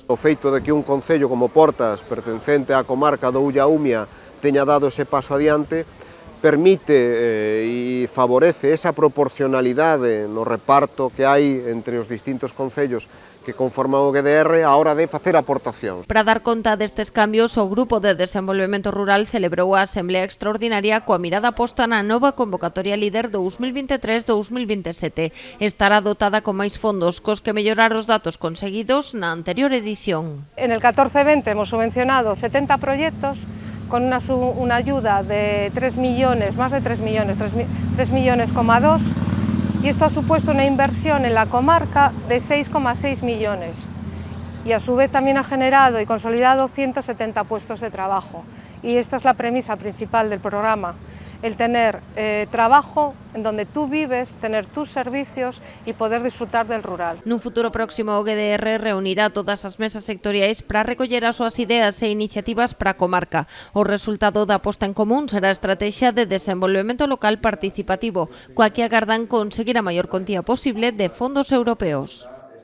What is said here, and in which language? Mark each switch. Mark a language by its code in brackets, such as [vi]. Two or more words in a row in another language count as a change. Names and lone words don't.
[gl] O feito de que un concello como Portas, pertencente á comarca do Ullaumia, teña dado ese paso adiante, permite e favorece esa proporcionalidade no reparto que hai entre os distintos concellos que conforman o GDR a hora de facer aportacións. Para dar conta destes cambios, o Grupo de Desenvolvemento Rural celebrou a Asamblea Extraordinaria coa mirada posta na nova convocatoria LEADER 2023-2027. Estará dotada con máis fondos, cos que mellorar os datos conseguidos na anterior edición. [es] En el 14-20 hemos subvencionado 70 proyectos con una ayuda de 3 millones, más de 3 millones, 3 millones, y esto ha supuesto una inversión en la comarca de 6,6 millones y a su vez también ha generado y consolidado 170 puestos de trabajo y esta es la premisa principal del programa. El tener trabajo en donde tú vives, tener tus servicios y poder disfrutar del rural. [gl] Nun futuro próximo o GDR reunirá todas as mesas sectoriais para recoller as súas ideas e iniciativas para a comarca. O resultado da posta en común será a estrategia de desenvolvemento local participativo, coa que agardan conseguir a maior contía posible de fondos europeos.